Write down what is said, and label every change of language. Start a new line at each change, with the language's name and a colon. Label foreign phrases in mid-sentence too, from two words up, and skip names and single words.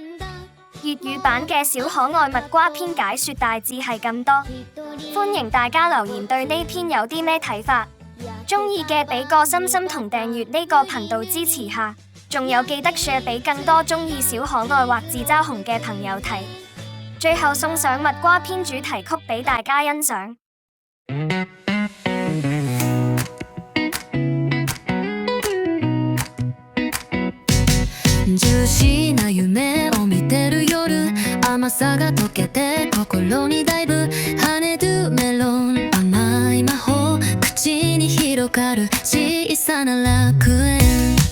Cantonese: 粵語版嘅小可愛蜜瓜篇解說大致係咁多，歡迎大家留言對呢篇有啲咩睇法。中意嘅俾個心心同訂閱呢個頻道支持下，仲有記得 share 俾更多中意小可愛或自嘲紅嘅朋友睇。最後送上蜜瓜篇主題曲俾大家欣賞。
Japanese: ジューシーな夢を見てる夜、甘さが溶けて心にだいぶ跳ねるメロン、甘い魔法口に広がる小さな楽園、